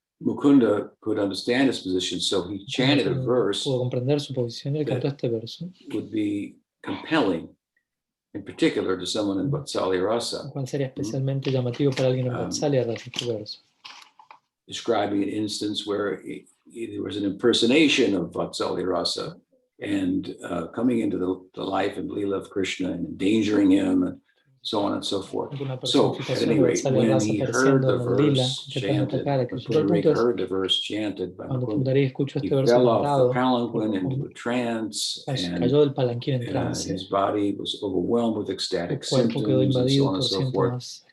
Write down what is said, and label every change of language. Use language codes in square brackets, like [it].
[en] Mukunda could understand his position, so he chanted a verse [es] pudo comprender su posición y él cantó este verso, [en] would be compelling, in particular to someone in Vatsalya [es] el Rasa, cual sería especialmente llamativo para alguien en Vatsalya Rasa, este verso. [en] describing an instance where there was an impersonation of Vatsalya Rasa and coming into the life and Leela of Krishna and endangering him, and so on and so forth. So at any rate, when he heard the verse chanted, when Pundarik heard the verse chanted by Mukunda, he fell off the palanquin into a trance, and his body was overwhelmed with ecstatic symptoms, and so on and so forth.